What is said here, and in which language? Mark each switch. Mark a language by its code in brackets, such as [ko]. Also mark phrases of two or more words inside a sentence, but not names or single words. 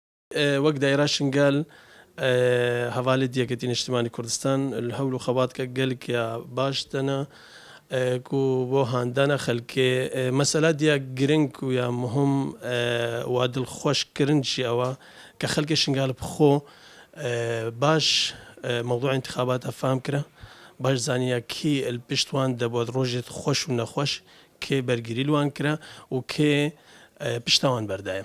[ku] وەک دایرا شنگال هەواڵی دیەکەتی نیشتیمانی کوردستان الهەول و خەباتکە gelekî baş tene ku bo handana xelkê mesela diya giring û ya muhim wa dilxweşkirin jî ew e ke xelkê şingal bi xwe baş mewdûa întixabata fehm kire, baş zaniye kê li pişt wan de bod rojê xweş û nexweş, kê bergirî li wan kire û kê pişta wan berdaye.